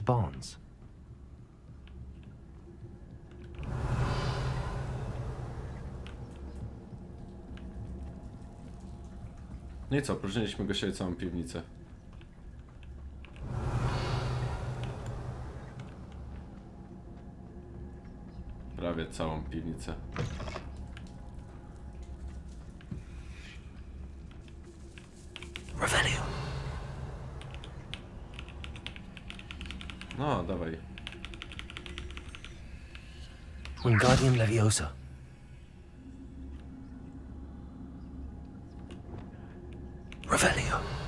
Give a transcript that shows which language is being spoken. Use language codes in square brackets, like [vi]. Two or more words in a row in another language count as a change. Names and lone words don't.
[pl] Barnes. No i co, próżniliśmy go siebie całą piwnicę. Prawie całą piwnicę. Revelio. No, dawaj. Wingardium Leviosa. Revelio.